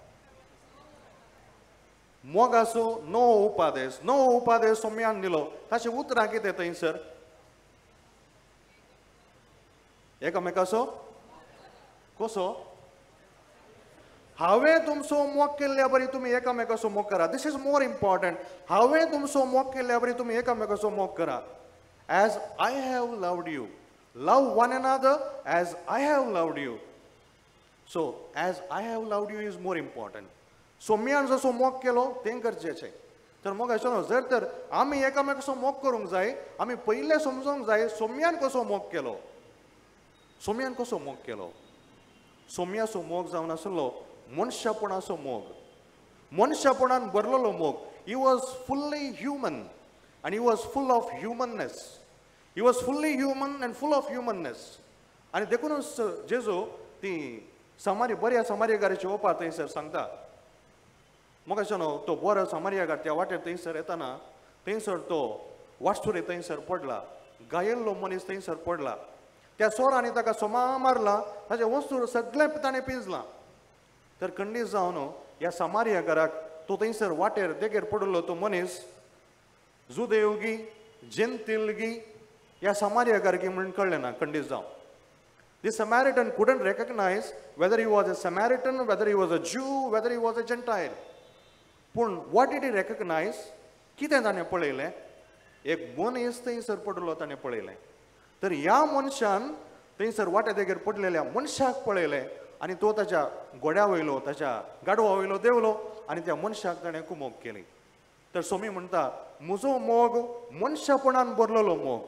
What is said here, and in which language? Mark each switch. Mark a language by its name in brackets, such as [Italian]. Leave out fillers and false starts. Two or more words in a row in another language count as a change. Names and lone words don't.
[Konkani] मोगाचो नवो उपादेश सोम्यान दिलो ताचें उतरां कितें थंयसर एकामेकाचो कसो हांवें तुमचो मोग केल्ल्या बरी तुमी एकामेकाचो मोग करा [English] this is more important [Konkani] हांवें तुमचो मोग केल्ल्या बरी तुमी एकामेकाचो मोग करा [English] as I have loved you love one another as I have loved you so as I have loved you is more important [Konkani] सोम्यान जसो मोग केलो तें गरजेचें तर मोग अशें न्हू जर तर आमी एकामेकाचो मोग करूंक जाय आमी पयलें समजूंक जाय सोम्यान कसो मोग केलो सोम्याचो मोग जावन आसलो मनशापणाचो मोग मनशापणान भरलेलो मोग. [English] he was fully human and he was full of humanness. He was fully human and full of humanness. [Konkani] आणि देखूनच जेजू ती बऱ्या समारियागाराची ओपार थंयसर सांगता. मगाशें तो बरो समारियागार त्या वाटेर थंयसर येताना थंयसर तो वाटसुरे थंयसर पडला. गायल्लो मनीस थंयसर पडला. त्या सोरांनी ताका सोमा मारला. ताचे वस्तू सगळें ताणें पिंजलां. तर खंडीत जावन ह्या समारियागाराक तो थंयसर वाटेर देगेर पडलो तो मनीस जुदेवगी जेंतिलगी ह्या समारियागारगी म्हणून कळलें ना खंडीत जावन. [English] The Samaritan couldn't recognize whether he was a Samaritan, whether he was a Jew, whether he was a Gentile. पूण what did he recognize? [Konkani] कितें ताणें पळयलें? एक मनीस थंयसर पडलो ताणें पळयलें. तर ह्या मनशान थंयसर वाट्या देगेर पडलेल्या मनशाक पळयलें आनी तो ताच्या गोड्या वयलो ताच्या गाडवा वयलो देंवलो आनी त्या मनशाक ताणें कुमोग केली. तर सोमी म्हणटा म्हजो मोग मनशापणान भरलेलो मोग.